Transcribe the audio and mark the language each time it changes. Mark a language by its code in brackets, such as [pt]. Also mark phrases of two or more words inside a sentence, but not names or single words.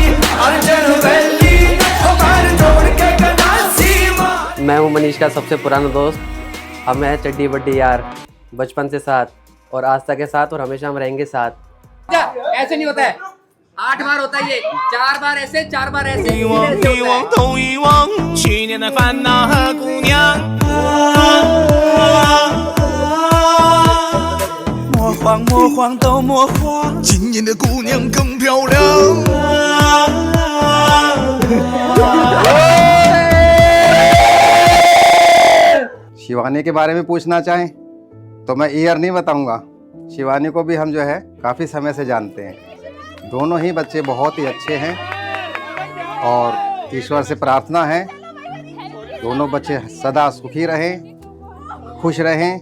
[pa] ਅਰਜਨ ਵੈਲੀ ਨੇ ਹੋ ਪੈਰ ਜੋੜ ਕੇ ਗੰਡਾਸੀ ਮਾਰੀ। [hi] मैं हूँ मनीष का सबसे पुराना दोस्त। हम हैं चड्डी बड्डी यार, बचपन से साथ और आज तक के साथ, और हमेशा हम रहेंगे साथ। ऐसे नहीं होता है, 8 बार होता है ये, 4 बार ऐसे 4 बार ऐसे। [zh] 遗忘都遗忘去年的烦恼和姑娘。魔幻都魔幻，今年的姑娘更漂亮。 [hi] शिवानी के बारे में पूछना चाहें तो मैं ईयर नहीं बताऊंगा। शिवानी को भी हम जो है काफ़ी समय से जानते हैं। दोनों ही बच्चे बहुत ही अच्छे हैं और ईश्वर से प्रार्थना है दोनों बच्चे सदा सुखी रहें, खुश रहें।